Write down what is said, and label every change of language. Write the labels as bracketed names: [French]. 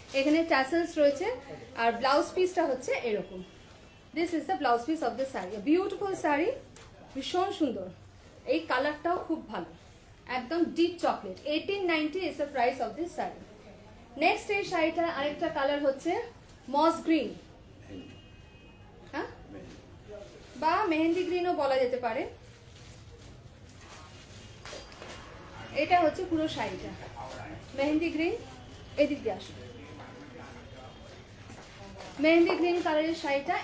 [Bangla] এখানে tassels রয়েছে আর blouse পিসটা হচ্ছে এরকম. [English] This is the blouse piece of the saree. A beautiful saree. [Bangla] ভীষণ সুন্দর. এই কালারটাও খুব ভালো. একদম deep chocolate. [English] 1890 is the price of this saree. [Bangla] Next এই শাড়িটা আরেকটা কালার হচ্ছে মস গ্রিন, হ্যাঁ, বা মেহেন্দি গ্রিনও বলা যেতে পারে। এটা হচ্ছে পুরো শাড়িটা মেহেন্দি গ্রিন। এদিক দিয়ে আসবে, মেহেন্দি গ্রিন কালারের শাড়িটা।